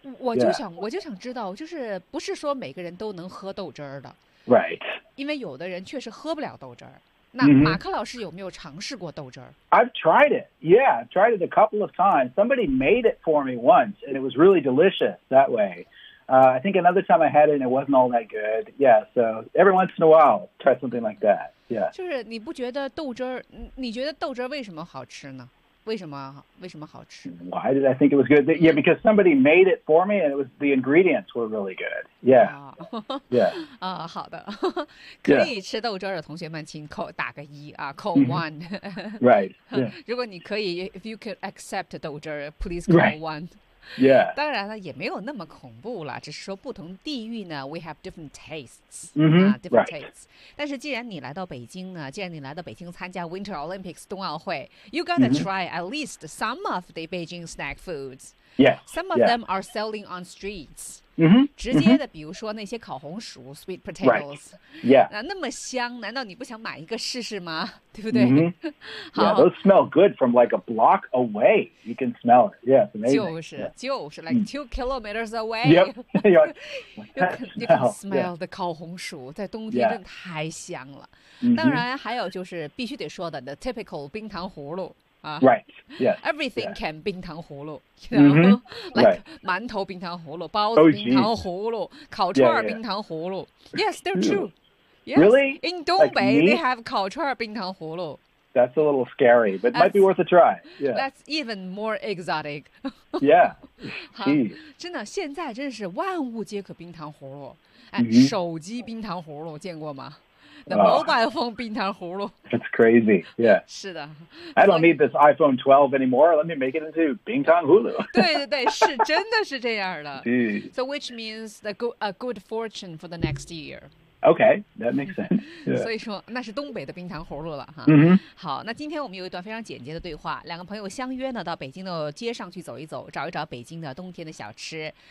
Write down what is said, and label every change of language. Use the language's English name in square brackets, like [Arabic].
[Chinese] 我就想知道，就是不是说每个人都能喝豆汁儿的 [English] ？Right. [Chinese] 因为有的人确实喝不了豆汁儿。那马克老师有没有尝试过豆汁儿 [English] ？I've tried it. Yeah, I've tried it a couple of times. Somebody made it for me once, and it was really delicious that way. I think another time I had it, and it wasn't all that good. Yeah, so every once in a while, try something like that. Yeah. [Chinese] 就是你不觉得豆汁儿？你觉得豆汁儿为什么好吃呢？为什么好吃 [English] ？Why did I think it was good? Yeah, because somebody made it for me, and it was the ingredients were really good. Yeah, yeah. [Chinese] 啊，好的，可以吃豆汁儿的同学们，请扣打个一啊，扣 one. [English] Right. Yeah. [Chinese] 如果你可以 [English] ，if you could accept 豆汁儿 ，please call one. Yeah. [Chinese] 当然了，也没有那么恐怖了，只是说不同地域呢 ， [English] we have different tastes. Different [Chinese] tastes. 但是既然你来到北京呢，既然你来到北京参加 Winter Olympics 冬奥会 ， [English] you gotta try at least some of the Beijing snack foods. Yeah. Some of them are selling on streets. [Chinese] 直接的，比如说那些烤红薯 [English] ，sweet potatoes. Yeah. [Chinese] 那么香，难道你不想买一个试试吗？对不对？ [English] Yeah, those smell good from like a block away. You can smell it. Yeah, it's amazing. 就是 like two kilometers away. Yep. You can smell the 烤红薯， [Chinese] 在冬天真的太香了。当然，还有就是必须得说的 [English] the typical [Chinese] 冰糖葫芦。 [English] Right. Yeah. Everything yeah. can 冰糖葫芦 you know,、 right. [Chinese] like 馒头冰糖葫芦，包子冰糖葫芦，烤串冰糖葫芦。 [English] Yes, they're true. Really? In Dongbei, they have 烤串冰糖葫芦。 That's a little scary, but it might be worth a try. Yeah. That's even more exotic. Yeah. [Chinese] 好，真的，现在真是万物皆可冰糖葫芦。哎，mm-hmm. 手机冰糖葫芦见过吗？ [English] The mobile phone [Chinese] 冰糖葫芦 [English] It's crazy, yeah. [Chinese] 是的 [English] I don't need this iPhone 12 anymore. Let me make it into 冰糖葫芦 [Chinese] 对对对，是真的是这样的 [English] Dude. So which means a good fortune for the next year. Okay, that makes sense. Yeah. [Chinese] 所以说那是东北的冰糖葫芦了哈。 Mm-hmm. 好，那今天我们有一段非常简洁的对话，两个朋友相约呢到北京的街上去走一走，找一找北京的冬天的小吃。